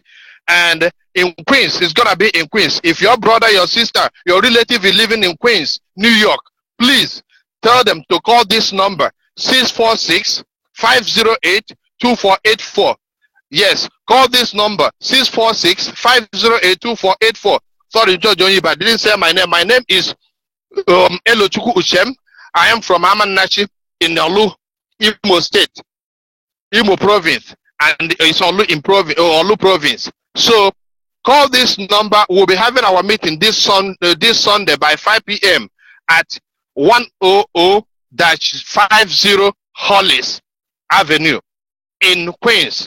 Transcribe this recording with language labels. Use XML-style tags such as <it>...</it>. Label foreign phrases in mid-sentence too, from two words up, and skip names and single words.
<en>And in Queens, it's going to be in Queens. If your brother, your sister, your relative is living in Queens, New York, please tell them to call this number, 646-508-2484. Yes, call this number, 646-508-2484. Sorry, George Onibe, I didn't say my name. My name is Elochukwu Uchem. I am from Amanachi in Olu, Imo State, Imo Province, and it's Olu Province. So call this number. We'll be having our meeting this Sunday by 5 p.m. at 100-50 Hollis Avenue in Queens.</en>